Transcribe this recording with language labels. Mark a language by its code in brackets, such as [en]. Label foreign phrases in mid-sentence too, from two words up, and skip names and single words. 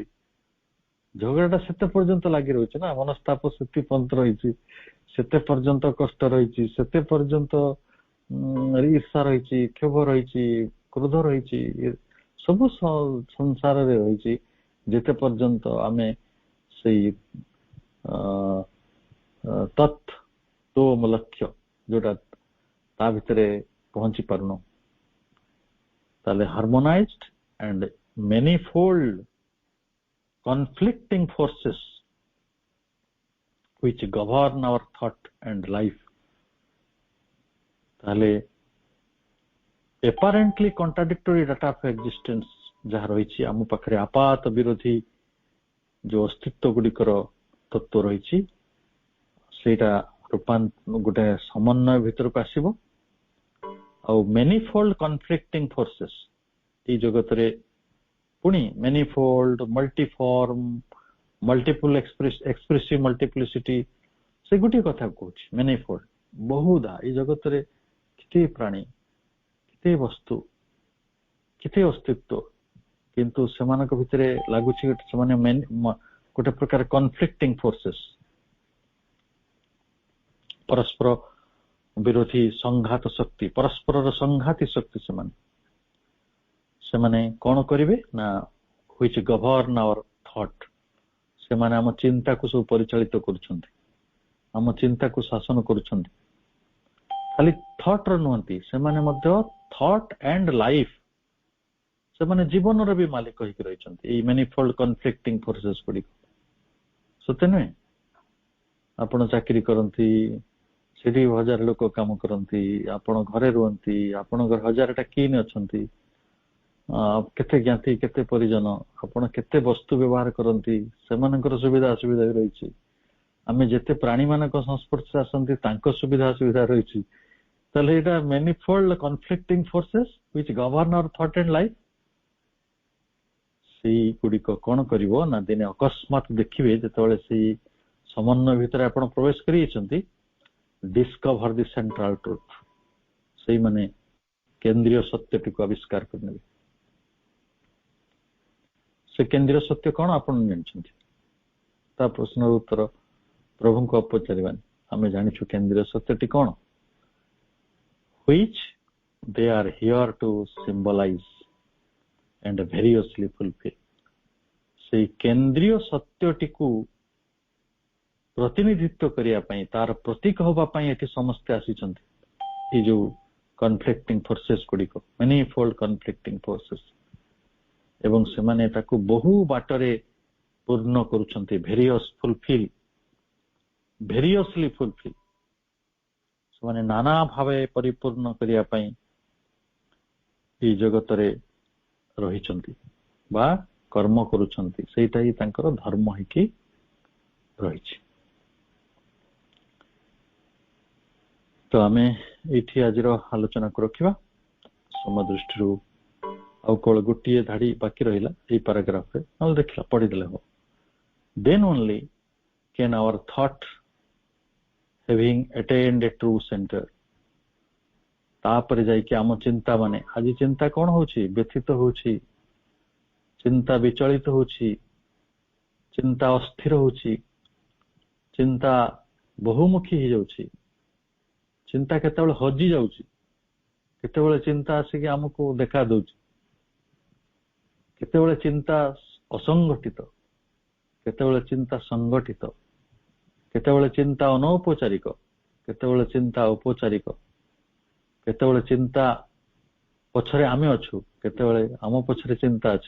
[or] ଝଗଡାଟା ସେତେ ପର୍ଯ୍ୟନ୍ତ ଲାଗି ରହୁଛି ନା, ମନସ୍ତାପ ସେତେ ପର୍ଯ୍ୟନ୍ତ ରହିଛି, ସେତେ ପର୍ଯ୍ୟନ୍ତ କଷ୍ଟ ରହିଛି, ସେତେ ପର୍ଯ୍ୟନ୍ତ ଈର୍ଷା ରହିଛି, କ୍ଷୋଭ ରହିଛି, କ୍ରୋଧ ରହିଛି, ସବୁ ସଂସାରରେ ରହିଛି, ଯେତେ ପର୍ଯ୍ୟନ୍ତ ଆମେ ସେଇ ତତ୍ତ୍ୱ ଲକ୍ଷ୍ୟ ଯୋଉଟା ତା ଭିତରେ ପହଞ୍ଚି ପାରୁନ। [en] ତାହେଲେ ହାର୍ମୋନାଇଜ୍ଡ and manifold conflicting forces which govern our thought and life। [or] ତାହେଲେ [en] apparently contradictory data of existence [or] ଯାହା ରହିଛି ଆମ ପାଖରେ, ଆପାତ ବିରୋଧୀ ଯୋଉ ଅସ୍ତିତ୍ୱ ଗୁଡିକର ତତ୍ତ୍ୱ ରହିଛି, ସେଇଟା ଗୋଟେ ସମନ୍ୱୟ ଭିତରକୁ ଆସିବ। [en] ଆଉ manifold conflicting forces, [or] ଏଇ ଜଗତରେ ପୁଣି [en] manifold, multiform, multiple expressive multiplicity, [or] ସେ ଗୋଟିଏ କଥା କହୁଛି manifold, ବହୁଧା। ଏଇ ଜଗତରେ କେତେ ପ୍ରାଣୀ, କେତେ ବସ୍ତୁ, କେତେ ଅସ୍ତିତ୍ୱ, କିନ୍ତୁ ସେମାନଙ୍କ ଭିତରେ ଲାଗୁଛି ସେମାନେ ଗୋଟେ ପ୍ରକାର [en] conflicting forces, [or] ପରସ୍ପର ବିରୋଧୀ ସଂଘାତ ଶକ୍ତି, ପରସ୍ପରର ସଂଘାତୀ ଶକ୍ତି। ସେମାନେ କଣ କରିବେ ନା [en] which govern our thought, [or] ସେମାନେ ଆମ ଚିନ୍ତାକୁ ସବୁ ପରିଚାଳିତ କରୁଛନ୍ତି, ଆମ ଚିନ୍ତାକୁ ଶାସନ କରୁଛନ୍ତି। ଖାଲି ଥଟ୍ ର ନୁହନ୍ତି, ସେମାନେ ମଧ୍ୟ [en] thought and life, [or] ସେମାନେ ଜୀବନର ବି ମାଲିକ ହେଇକି ରହିଛନ୍ତି ଏଇ [en] manifold conflicting forces [or] ଗୁଡିକ। ସତେ ନୁହେଁ? ଆପଣ ଚାକିରି କରନ୍ତି, ସେଠି 1000 ଲୋକ କାମ କରନ୍ତି, ଆପଣ ଘରେ ରୁହନ୍ତି, ଆପଣଙ୍କର 1000ଟା କିନ୍ ଅଛନ୍ତି, କେତେ ଜ୍ଞାତି, କେତେ ପରିଜନ, ଆପଣ କେତେ ବସ୍ତୁ ବ୍ୟବହାର କରନ୍ତି, ସେମାନଙ୍କର ସୁବିଧା ଅସୁବିଧା ବି ରହିଛି। ଆମେ ଯେତେ ପ୍ରାଣୀ ମାନଙ୍କ ସଂସ୍ପର୍ଶରେ ଆସନ୍ତି ତାଙ୍କ ସୁବିଧା ଅସୁବିଧା ରହିଛି। ତାହେଲେ ଏଇଟା [en] manifold conflicting forces which govern our thought and life। [or] ସେଇ ଗୁଡିକ କଣ କରିବ ନା ଦିନେ ଅକସ୍ମାତ ଦେଖିବେ ଯେତେବେଳେ ସେଇ ସମନ୍ୱୟ ଭିତରେ ଆପଣ ପ୍ରବେଶ କରିଯାଇଛନ୍ତି, [en] discover the central truth, [or] ସେଇମାନେ କେନ୍ଦ୍ରୀୟ ସତ୍ୟଟିକୁ ଆବିଷ୍କାର କରିନେବେ। ସେ କେନ୍ଦ୍ରୀୟ ସତ୍ୟ କଣ ଆପଣ ଜାଣିଛନ୍ତି? ତା ପ୍ରଶ୍ନର ଉତ୍ତର ପ୍ରଭୁଙ୍କୁ ପଚାରିବାନି, ଆମେ ଜାଣିଛୁ କେନ୍ଦ୍ରୀୟ ସତ୍ୟଟି କଣ, [en] which they are here to symbolize and variously fulfill। [or] ସେଇ କେନ୍ଦ୍ରୀୟ ସତ୍ୟଟିକୁ ପ୍ରତିନିଧିତ୍ୱ କରିବା ପାଇଁ, ତାର ପ୍ରତୀକ ହେବା ପାଇଁ ଏଠି ସମସ୍ତେ ଆସିଛନ୍ତି। ଏଇ ଯୋଉ [en] conflicting forces [or] ଗୁଡିକ, [en] manifold conflicting forces, [or] ଏବଂ ସେମାନେ ତାକୁ ବହୁ ବାଟରେ ପୂର୍ଣ୍ଣ କରୁଛନ୍ତି। [en] variously fulfill, [or] ସେମାନେ ନାନା ଭାବେ ପରିପୂର୍ଣ୍ଣ କରିବା ପାଇଁ ଏଇ ଜଗତରେ ରହିଛନ୍ତି ବା କର୍ମ କରୁଛନ୍ତି। ସେଇଟା ହିଁ ତାଙ୍କର ଧର୍ମ ହେଇକି ରହିଛି। ତ ଆମେ ଏଇଠି ଆଜିର ଆଲୋଚନାକୁ ରଖିବା। ସମୟ ଦୃଷ୍ଟିରୁ ଆଉ କେବଳ ଗୋଟିଏ ଧାଡି ବାକି ରହିଲା ଏଇ ପାରାଗ୍ରାଫରେ, ନହେଲେ ଦେଖିଲା ପଢିଦେଲେ ହବ। [en] then only can our thought having attained a true center, [or] ତାପରେ ଯାଇକି ଆମ ଚିନ୍ତା ମାନେ, ଆଜି ଚିନ୍ତା କଣ ହଉଛି, ବ୍ୟଥିତ ହଉଛି, ଚିନ୍ତା ବିଚଳିତ ହଉଛି, ଚିନ୍ତା ଅସ୍ଥିର ହଉଛି, ଚିନ୍ତା ବହୁମୁଖୀ ହେଇଯାଉଛି, ଚିନ୍ତା କେତେବେଳେ ହଜି ଯାଉଛି, କେତେବେଳେ ଚିନ୍ତା ଆସିକି ଆମକୁ ଦେଖା ଦଉଛି, କେତେବେଳେ ଚିନ୍ତା ଅସଙ୍ଗଠିତ, କେତେବେଳେ ଚିନ୍ତା ସଂଗଠିତ, କେତେବେଳେ ଚିନ୍ତା ଅନୌପଚାରିକ, କେତେବେଳେ ଚିନ୍ତା ଔପଚାରିକ, କେତେବେଳେ ଚିନ୍ତା ପଛରେ ଆମେ ଅଛୁ, କେତେବେଳେ ଆମ ପଛରେ ଚିନ୍ତା ଅଛି।